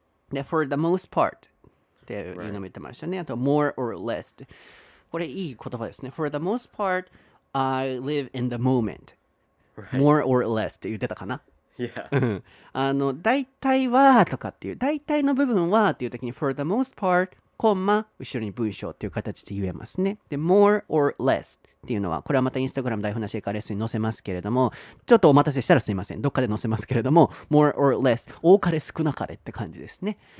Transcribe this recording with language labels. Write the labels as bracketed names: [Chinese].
[Japanese] で、 [English] for the most part [Japanese] っていうのも言ってましたね。 [English] あと more or less。 [Japanese] これいい言葉ですね。 [English] for the most part I live in the moment、more or less [Japanese] って言ってたかな。 [English] Yeah. [Japanese] 大体はとかっていう大体の部分はっていう時に [English] for the most part [Japanese] コンマ後ろに文章っていう形で言えますね。で [English] more or less [Japanese] っていうのはこれはまたインスタグラム台本なし英会話レッスンに載せますけれども、ちょっとお待たせしたらすいません、どっかで載せますけれども more or less 多かれ少なかれって感じですね。